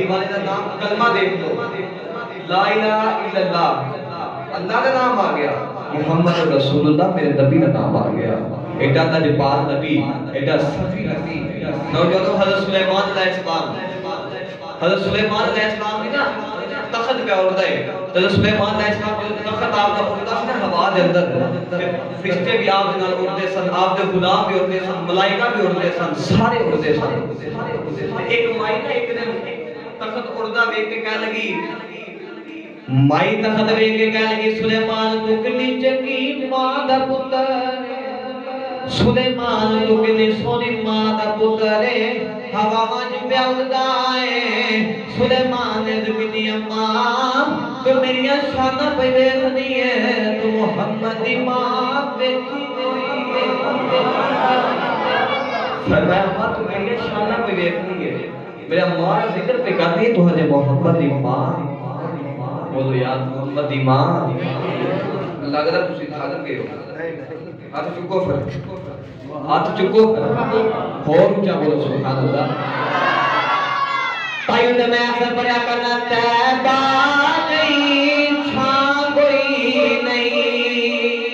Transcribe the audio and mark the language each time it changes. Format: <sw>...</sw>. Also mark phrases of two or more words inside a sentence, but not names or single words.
<ur>والے دا نام کلمہ دیکھ لو</ur> <ar>لا الہ الا اللہ</ar> <ur>اللہ کا نام آ گیا</ur> <ar>محمد رسول اللہ</ar> <ur>میرے نبی کا نام آ گیا</ur> <pa>ایڈا لجپال نبی ایڈا صفی نبی</pa> <ur>نوجوانوں حضرت سلیمان علیہ السلام حضرت سلیمان علیہ السلام کی نا تخت پہ اڑتا ہے</ur> <pa>حضرت سلیمان علیہ السلام کو تخت آپ کا اڑتا سی نا ہوا دے اندر فرشتے بھی آپ دے نال اڑتے سن آپ دے غلام بھی اڑتے سن ملائکہ بھی اڑتے سن سارے اڑتے سن ایک مائی نا ایک دن تخت اڑدا ویکھ کے کہنے لگی مائی تخت ویکھ کے کہنے لگی سلیمان تو کنی چنگی ماں دا پتر سلیمان تو کنی سونی ماں دا پتر ہوا وچ پیا اڑدا ہے سلیمان نے دکنی اماں تو میری شان پہ ویکھنی ہے تو محمد دی ماں ویکھی ہوئی ہے فرمایا ماں تو میری شان پہ ویکھنی ہے میرا ماں ذکر پہ کرنی ہے تو ہے محمد دی ماں بولو یار محمد دی ماں اللہ اگر تسی تھک گئے ہو ہاتھ چکو پھر ہاتھ چکو اور اونچا بولو</pa> <ar>سبحان اللہ</ar> <pa>تائیوں نے میں اکثر پڑھا کرنا تیبہ نہیں چھاں کوئی نہیں</pa>